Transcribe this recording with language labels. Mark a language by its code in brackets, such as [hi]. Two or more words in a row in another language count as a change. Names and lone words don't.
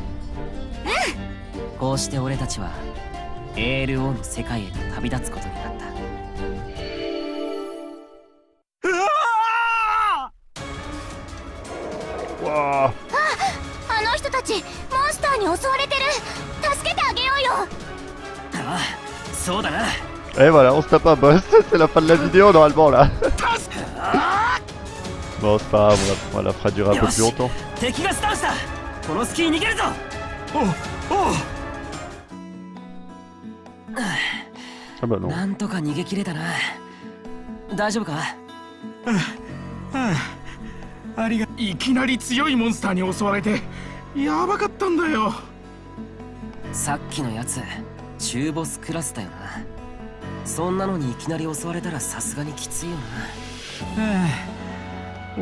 [ja] こうして俺たちは ALO の世界へと旅立つことになった。わあ。あの人たちモンスターに襲われてる。助けてあげようよ。ああ、そうだな。 [fr] Et voilà, on se tape un boss, c'est la fin de la vidéo normalement là. Bon, c'est pas grave, on la fera durer un peu plus longtemps. [ja] 敵がスタンした。この隙に逃げるぞ。 [fr] Ah bah non. [ja] なんとか逃げ切れたな。大丈夫か？いきなり強いモンスターに襲われてやばかったんだよ。さっきのやつ中ボスクラスだよな。そんなのにいきなり襲われたらさすがにきついよな。